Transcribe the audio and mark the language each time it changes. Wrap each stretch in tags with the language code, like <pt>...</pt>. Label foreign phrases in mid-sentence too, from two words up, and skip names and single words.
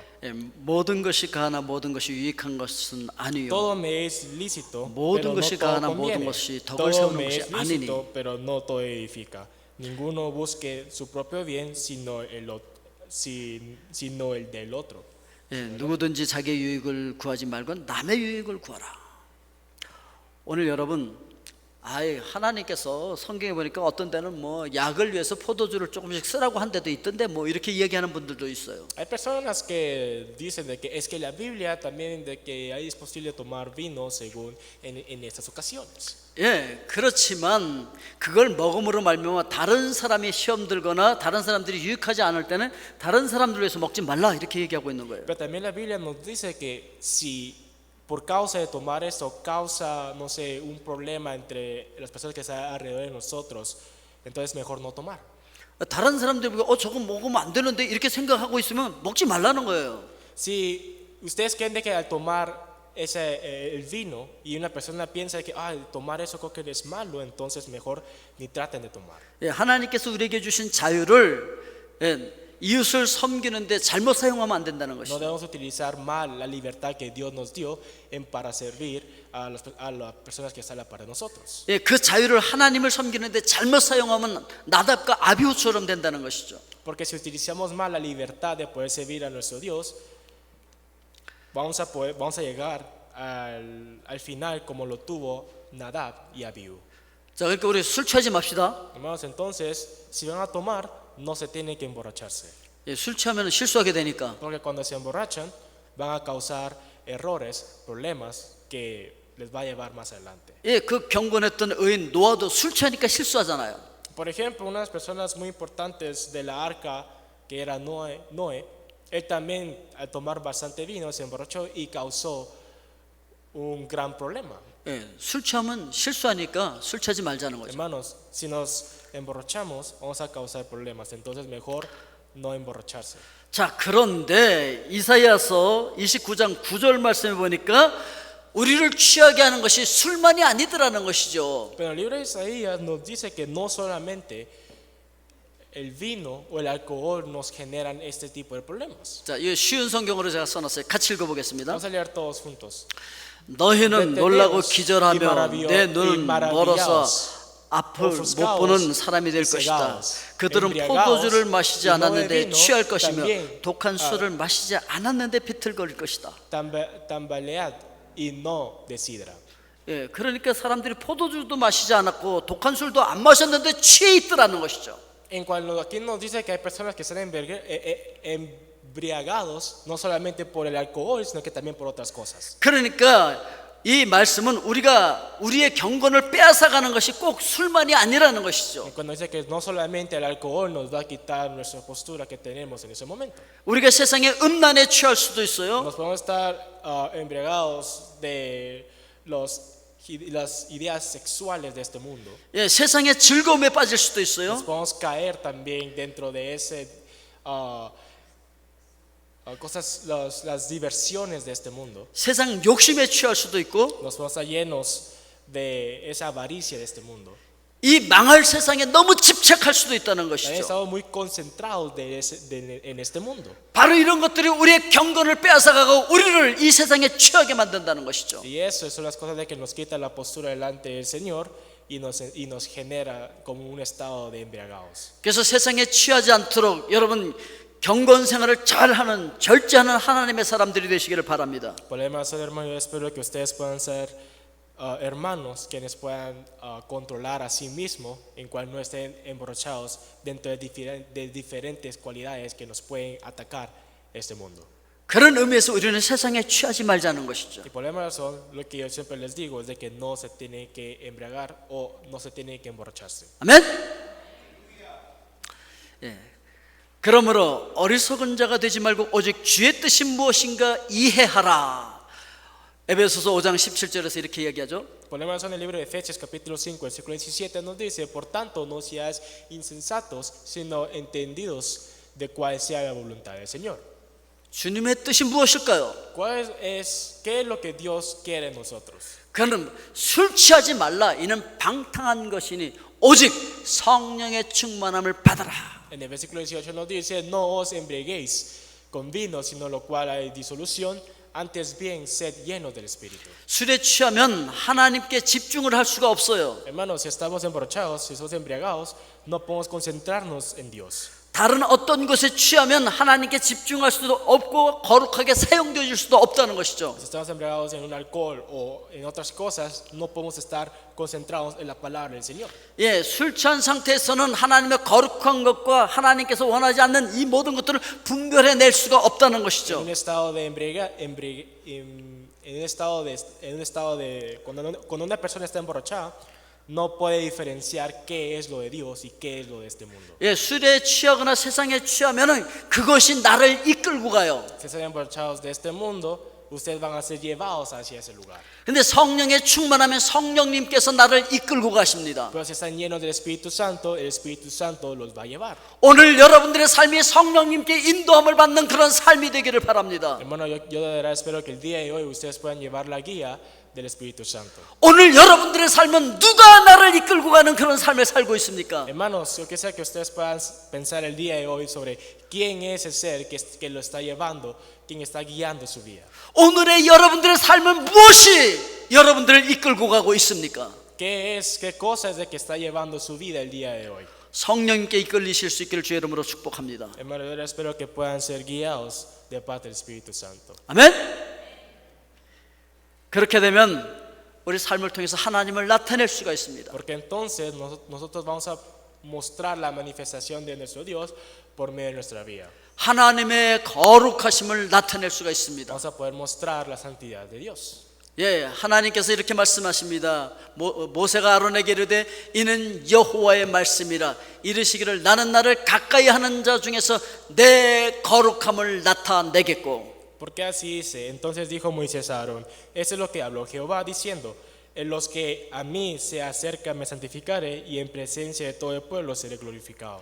<ko>예, 모든 것이 가하나 모든 것이 유익한 것은 아니요.</ko> <es>Todo me es lícito,</es> <ko>모든</ko> <es>pero no</es> <ko>것이</ko> <es>todo</es> <ko>가하나 모든</ko> <es>conviene.</es> <ko>것이 덕을</ko> <es>Todo</es> <ko>세우는</ko> <es>me</es> <ko>것이</ko> <es>es</es> <ko>아니니.</ko> <es>lícito, pero no todo edifica. Ninguno busque su propio bien, sino el del otro.</es> <ko>예, 누구든지 자기의 유익을 구하지 말고 남의 유익을 구하라. 오늘 여러분, 하나님께서 성경에 보니까 어떤 데는 뭐 약을 위해서 포도주를 조금씩 쓰라고 한 데도 있던데 뭐 이렇게 얘기하는 분들도 있어요.</ko> <es>Hay personas que dicen de que es que la Biblia también de que es posible tomar vino según en estas ocasiones.</es> <ko>예, 그렇지만 그걸 먹음으로 말미암아 다른 사람이 시험 들거나 다른 사람들이 유익하지 않을 때는 다른 사람들 위해서 먹지 말라 이렇게 얘기하고 있는 거예요.</ko> <es>Pero también la Biblia nos dice que si por causa de tomar esto causa, no sé, un problema entre las personas que están alrededor de nosotros, entonces mejor no tomar.</es> <ko>다른 사람들이 저거 먹으면 안 되는데 이렇게 생각하고 있으면 먹지 말라는 거예요.</ko> <es>Si ustedes creen de que al tomar el vino y una persona piensa que tomar eso creo que es malo, entonces mejor ni traten de tomar.</es> <ko>예, 하나님께서 우리에게 주신 자유를 이웃을 섬기는데 잘못 사용하면 안 된다는</ko> <es>No</es> <ko>것이죠.</ko> <es>debemos utilizar mal la libertad que Dios nos dio para servir a las personas que están a la par de nosotros.</es> <ko>예, 그 자유를 하나님을 섬기는데 잘못 사용하면 나답과 아비후처럼 된다는 것이죠.</ko> <es>Porque si utilizamos mal la libertad de poder servir a nuestro Dios, vamos a llegar al final como lo tuvo Nadab y Abiú.</es> <ko>자, 그러니까 우리 술 취하지 맙시다.</ko> <es>Hermanos, entonces, si van a tomar, no se tienen que emborracharse.</es> <ko>예, 술 취하면 실수하게 되니까.</ko> <es>Porque cuando se emborrachan, van a causar errores, problemas que les va a llevar más adelante.</es> <ko>예, 그 경건했던 의인 노아도 술 취하니까 실수하잖아요.</ko> <es>Por ejemplo, una de las personas muy importantes de la arca, que era Noé, él también al tomar bastante vino se emborrachó y causó un gran problema.</es> <ko>예, 술 취하면 실수하니까 술 취하지 말자는 거죠.</ko> <es>Hermanos, si nos emborrachamos, vamos a causar problemas, entonces mejor no emborracharse.</es> <ko>자, 그런데 이사야서 29장 9절 말씀에 보니까 우리를 취하게 하는 것이 술만이 아니더라는 것이죠.</ko> <es>Pero el libro de Isaías nos dice que no solamente el vino o el alcohol nos generan este tipo de problemas.</es> <ko>자, 이 쉬운 성경으로 제가 써놨어요. 같이 읽어보겠습니다.</ko> <es>Vamos a leer todos juntos.</es> <ko>너희는 놀라고</ko> <es>Entendeos</es> <ko>기절하며</ko> <es>y</es> <ko>내 눈은 멀어서</ko> <es>maravillaos,</es> <ko>앞을 못</ko> <es>ofuscaos</es> <ko>보는 사람이 될</ko> <es>y</es> <ko>것이다.</ko> <es>cegaos,</es> <ko>그들은</ko> <es>embriagaos,</es> <ko>포도주를 마시지</ko> <es>y no</es> <ko>않았는데</ko> <es>de vino,</es> <ko>취할 것이며</ko> <es>también,</es> <ko>독한 술을 마시지 않았는데 비틀거릴 것이다.</ko> <es>Tambalead y no de sidra.</es> <ko>예, 그러니까 사람들이 포도주도 마시지 않았고 독한 술도 안 마셨는데 취해 있더라는 것이죠.</ko> <es>En cuanto aquí nos dice que hay personas que están embriagados no solamente por el alcohol, sino que también por otras cosas.</es> <ko>그러니까 이 말씀은 우리가 우리의 경건을 빼앗아가는 것이 꼭 술만이 아니라는 것이죠.</ko> <es>Cuando dice que no solamente el alcohol nos va a quitar nuestra postura que tenemos en ese momento.</es> <ko>우리가 세상의 음란에 취할 수도 있어요.</ko> <es>Nos podemos estar embriagados de las ideas sexuales de este mundo.</es> <ko>예, 세상의 즐거움에 빠질 수도 있어요.</ko> <es>Nos podemos caer también dentro de las diversiones de este mundo.</es> <ko>세상 욕심에 취할 수도 있고</ko> <es>Nos podemos estar llenos de esa avaricia de este mundo.</es> <ko>이 망할 세상에 너무 집착할 수도 있다는</ko> <es>También</es> <ko>것이죠.</ko> <es>estamos muy concentrados en este mundo.</es> <ko>바로 이런 것들이 우리의 경건을 빼앗아가고 우리를 이 세상에 취하게 만든다는 것이죠.</ko> <es>Y eso son las cosas de que nos quita la postura delante del Señor y nos genera como un estado de embriagados.</es> <ko>그래서 세상에 취하지 않도록 여러분 경건 생활을 잘하는 절제하는 하나님의 사람들이 되시기를 바랍니다.</ko> <es>Por el demás, hermano, yo espero que ustedes puedan ser hermanos quienes puedan controlar a sí mismos, en cual no estén emborrachados dentro de diferentes cualidades que nos pueden atacar este mundo.</es> <ko>그런 의미에서 우리는 세상에 취하지 말자는 것이죠.</ko> <es>Y por la razón, lo que yo siempre les digo es de que no se tiene que embriagar o no se tiene que emborracharse.</es> <ko>아멘. 예. 그러므로 어리석은 자가 되지 말고 오직 주의 뜻이 무엇인가 이해하라. 에베소서 5장 17절에서 이렇게 이야기하죠.</ko> <es>Por la razón, el libro de Efesios capítulo 5, versículo 17 nos dice: por tanto, no seáis insensatos, sino entendidos de cuál sea la voluntad del Señor.</es> <ko>주님의 뜻이 무엇일까요?</ko> <es>¿Qué es lo que Dios quiere de nosotros?</es> <ko>그는 술 취하지 말라. 이는 방탕한 것이니 오직 성령의 충만함을 받아라.</ko> <es>En el versículo 18 nos dice: no os embriaguéis con vino, sino lo cual hay disolución, antes bien sed llenos del Espíritu.</es> <ko>술에 취하면 하나님께 집중을 할 수가 없어요.</ko> <es>Hermanos, si estamos emborrachados, si somos embriagados, no podemos concentrarnos en Dios.</es> <ko>다른 어떤 것에 취하면 하나님께 집중할 수도 없고 거룩하게 사용되어질 수도 없다는 것이죠.</ko> <es>Si estamos embriagados en un alcohol o en otras cosas, no podemos estar concentrados en la palabra del Señor.</es> <ko>예, 술 취한 상태에서는 하나님의 거룩한 것과 하나님께서 원하지 않는 이 모든 것들을 분별해낼 수가 없다는</ko> <es>En</es> <ko>것이죠.</ko> <es>un estado de cuando una persona está emborrachada, no puede diferenciar qué es lo de Dios y qué es lo de este mundo.</es> <ko>예, 술에 취하거나 세상에 취하면은 그것이 나를 이끌고 가요.</ko> <es>Si están emborrachados de este mundo, ustedes van a ser llevados hacia ese lugar.</es> <ko>근데 성령에 충만하면 성령님께서 나를 이끌고 가십니다.</ko> <es>Pero si están llenos del Espíritu Santo, el Espíritu Santo los va a llevar.</es> <ko>오늘 여러분들의 삶이 성령님께 인도함을 받는 그런 삶이 되기를 바랍니다.</ko> <es>Hermano, yo de verdad espero que el día de hoy ustedes puedan llevar la guía del Espíritu Santo.</es> <ko>오늘 여러분들의 삶은 누가 나를 이끌고 가는 그런 삶을 살고 있습니까?</ko> <es>Hermanos, yo quisiera que ustedes puedan pensar el día de hoy sobre quién es el ser que lo está llevando, quién está guiando su vida.</es> <ko>오늘의 여러분들의 삶은 무엇이 여러분들을 이끌고 가고 있습니까?</ko> <es>¿Qué cosa es de que está llevando su vida el día de hoy?</es> <ko>성령님께 이끌리실 수 있기를 주의 이름으로 축복합니다.</ko> <es>Hermano, yo espero que puedan ser guiados de parte del Espíritu Santo.</es> <ko>아멘. 그렇게 되면 우리 삶을 통해서 하나님을 나타낼 수가 있습니다.</ko> <es>Porque entonces nosotros vamos a mostrar la manifestación de nuestro Dios por medio de nuestra vida.</es> <ko>하나님의 거룩하심을 나타낼 수가 있습니다.</ko> <es>Vamos a poder mostrar la santidad de Dios.</es> <ko>예, 하나님께서 이렇게 말씀하십니다. 모세가 아론에게 이르되 이는 여호와의 말씀이라 이르시기를 나는 나를 가까이 하는 자 중에서 내 거룩함을 나타내겠고.</ko> <es>Porque así dice: entonces dijo Moisés a Aarón: eso es lo que habló Jehová diciendo: en los que a mí se acercan me santificaré, y en presencia de todo el pueblo seré glorificado.</es>